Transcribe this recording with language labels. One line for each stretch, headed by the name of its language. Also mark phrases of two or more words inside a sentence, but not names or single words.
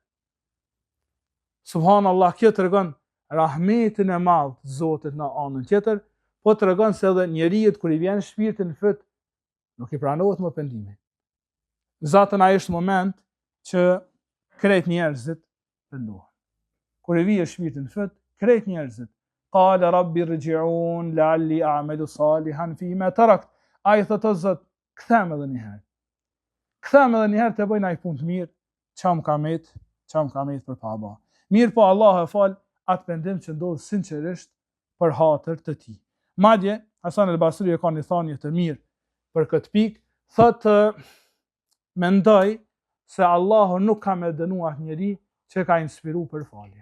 Albanian: Subhanallah, kjo tregon rahmetin e madh të Zotit në anën tjetër, po tregon se edhe njeriu kur i vjen shpirti në fyt, nuk i pranohet më pendimi. Zatën ai është moment që krejt njerëzit pendohen. Kur i vjen shpirti në fyt, krejt njerëzit
Arabic: قال رب ارجعون لعلي أعمل صالحا فيما تركت.
Albanian: Ai thotë o Zot, kthem edhe një herë. Kthem edhe një herë të bëj një punë të mirë, çam kamet për pa bë. Mirë po Allah e fal atë pendim që ndodh sinqerisht për hatër të tij. Madje Hasan el-Basri ka një thënie të mirë për këtë pikë, thotë mendoj se Allahu nuk ka më dënuar njeri që ka inspiru për falje.